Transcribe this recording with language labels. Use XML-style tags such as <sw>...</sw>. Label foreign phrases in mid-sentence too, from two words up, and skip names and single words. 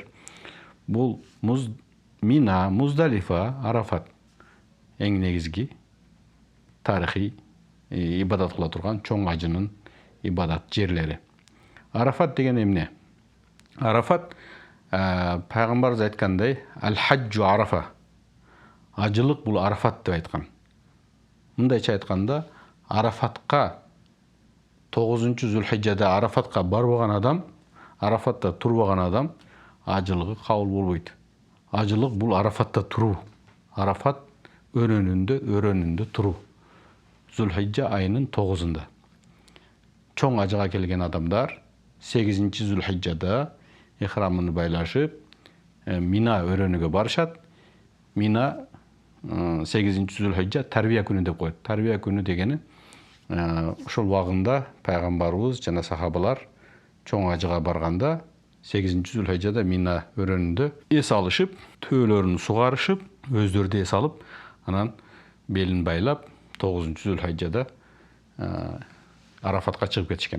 <ky>Бул Мина, Муздалифа, Арафат эң негизги тарыхый ибадат кыла турган чоң ажынын ибадат жерлери. Арафат деген эмне? Арафат пайгамбарыбыз айткандай,</ky> <ar>الحج عرفة.</ar> <ky>Ажылык бул Арафат деп айткан. Мындайча айтканда, Арафатка 9-Зүлхижжада Арафатка барбаган адам, Арафатта турбаган адам ажылыгы кабыл болбойт. Ажылык бул Арафатта туруу. Арафат өрөнүндө туруу. Зүлхижжа айынын 9-ында. Чоң ажыга келген адамдар 8-Зүлхижжада ихрамын байлашып, Мина өрөнүгө барышат. Мина 8-Зүлхижжа тарбия күнү деп коет. Тарбия күнү дегени ошол убагында пайгамбарыбыз жана сахабалар чоң ажыга барганда 8-Зүлхижжада Мина өрөнүндө эс алышып, төөлөрүн сугарышып, өздөрү да эс алып, анан белин байлап 9-Зүлхижжада Арафатка чыгып кетишкен.</ky>